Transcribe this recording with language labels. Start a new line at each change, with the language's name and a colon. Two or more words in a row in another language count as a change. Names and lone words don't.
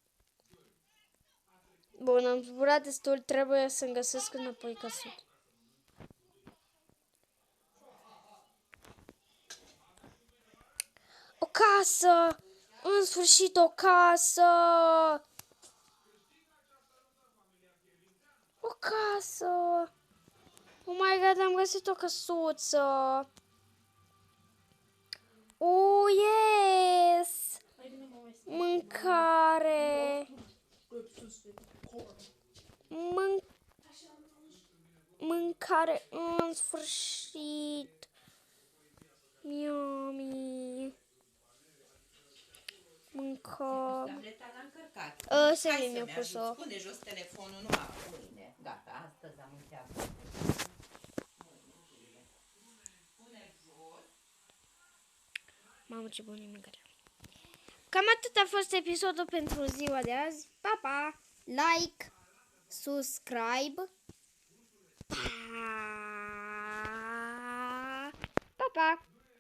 Romanian: Bun, am zburat destul, trebuie să-mi găsesc înapoi căsuța. O casă! În sfârșit o casă! O casă!
English: Oh my god,
Romanian: am găsit o căsuță!
English: Oh, yes!
Romanian: Hai bine, mă mai stai. Mâncare! Mâncare în sfârșit! Yummy! Mâncăm! Tableta l-am încărcat. Sebi Hai mi-a să-mi pus-o. ajut. Pune jos telefonul numai mâine. Gata, astăzi am încheiat. Pune jos. Mamă, ce bună mâncare! Cam atât a fost episodul pentru ziua de azi. Pa, pa!
English: Like, subscribe.
Romanian: Pa, pa! Pa!